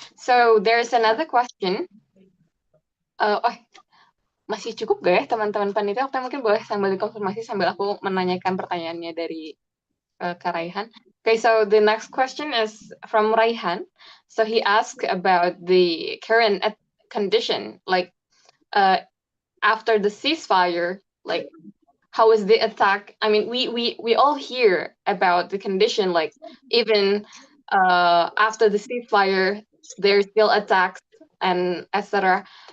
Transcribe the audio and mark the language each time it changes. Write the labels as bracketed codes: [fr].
[en] So there's another question. [id] Masih cukup gak ya teman-teman panitia? Atau mungkin boleh sambil dikonfirmasi sambil aku menanyakan pertanyaannya dari Kak Raihan. [en] Okay, so the next question is from Raihan. So he asked about the current condition, like after the ceasefire, like how is the attack? I mean, we all hear about the condition, like even after the ceasefire, there's still attacks and etc.